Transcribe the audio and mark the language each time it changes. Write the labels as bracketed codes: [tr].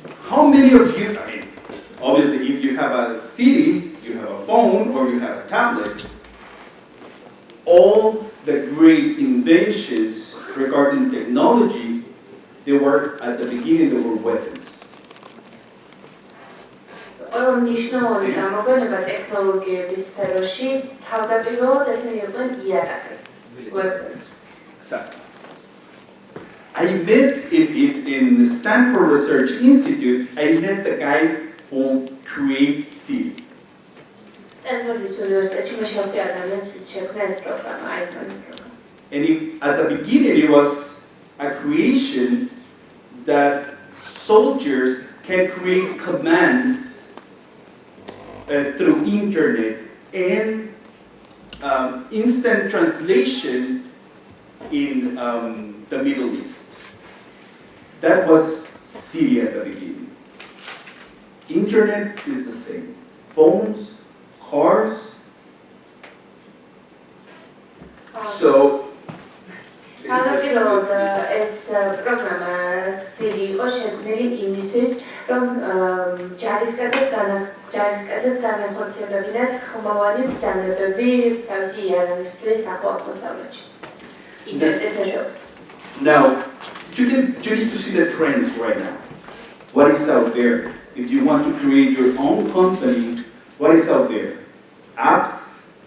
[en] How many of you, obviously if you have a Siri, you have a phone or you have a tablet, all the great inventions regarding technology, they were at the beginning, they were weapons. [ka] ყველა მნიშვნელოვანი გამოგონება ტექნოლოგიების სფეროში თავდაპირველად ესენი იყვნენ იარაღი. [en] Weapons. Exactly. I met in the Stanford Research Institute, I met the guy who created Siri. [ka] სტენფორდის უნივერსიტეტში მე შევხვდი ადამიანს, ვინც შექმნა ეს პროგრამა, iPhone პროგრამა. [en] And at the beginning, it was a creation that soldiers can create commands through internet and instant translation in the Middle East. That was Siri at the beginning. Internet is the same. Phones, cars. So, [ka] თავდაპირველად ეს პროგრამა Siri იყო შექმნილი იმისთვის, რომ ჯარისკაცებს განახორციელებინათ ხმოვანი ბრძანებები თავისი იარაღისთვის ახლო აღმოსავლეთში. [en] now, you need to see the trends right now. What is out there? If you want to create your own company, what is out there? Apps.